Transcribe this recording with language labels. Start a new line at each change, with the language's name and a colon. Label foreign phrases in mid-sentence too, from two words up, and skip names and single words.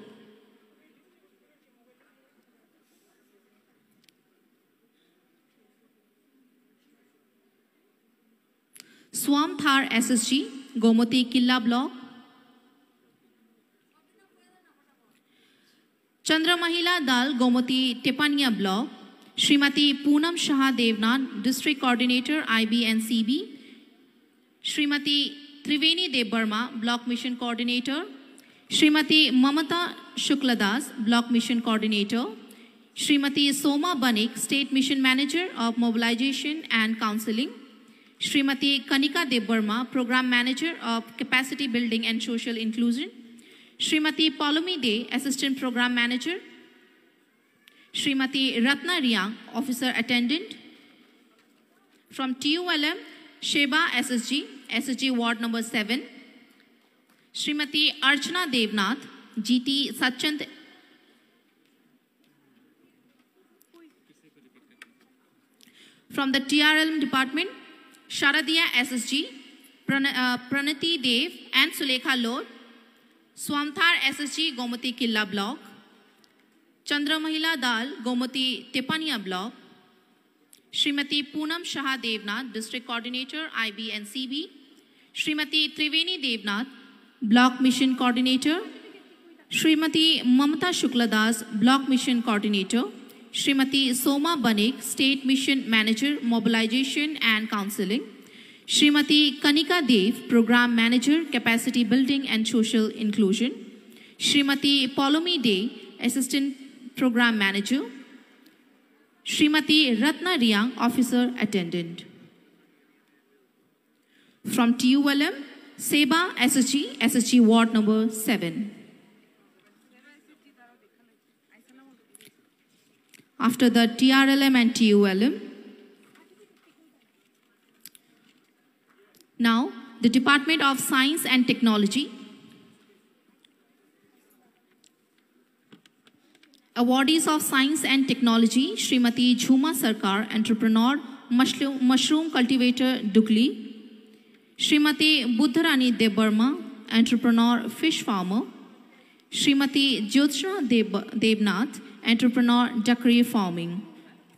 English: Swamthar SSG, Gomoti Killa Block. Chandra Mahila Dal, Gomoti Tepania Block. Srimati Poonam Shah Devnath, District Coordinator, IB and CB. Srimati Triveni Debarma, Block Mission Coordinator. Srimati Mamata Shukladas, Block Mission Coordinator. Srimati Soma Banik, State Mission Manager of Mobilization and Counseling. Srimati Kanika Debarma, Program Manager of Capacity Building and Social Inclusion. Srimati Palumi De, Assistant Program Manager. Srimati Ratna Riang, Officer Attendant. From TULM, Sheba SSG, SSG Ward number 7. Srimati Archana Devnath, GT Sachand. From the TRLM department, Sharadia SSG, Pranati Dev and Sulekha Loth. Swamthar SSG, Gomati Killa Block. Chandra Mahila Dal, Gomati Tepania Block. Srimati Poonam Shah Devnath, District Coordinator, IB and CB. Srimati Triveni Devnath, Block Mission Coordinator. Srimati Mamata Shukladas, Block Mission Coordinator. Srimati Soma Banik, State Mission Manager, Mobilization and Counseling. Srimati Kanika Dev, Program Manager, Capacity Building and Social Inclusion. Srimati Palumi De, Assistant Program Manager. Srimati Ratna Riang, Officer Attendant. From TULM, Seba SSG, SSG Ward number 7. After the TRLM and TULM, now the Department of Science and Technology. Awardees of Science and Technology, Srimati Jhuma Sarkar, Entrepreneur, Mushroom Cultivator, Dukli. Srimati Buddharani Debarma, Entrepreneur, Fish Farmer. Srimati Jyotsna Devnath, Entrepreneur, Duckery Farming.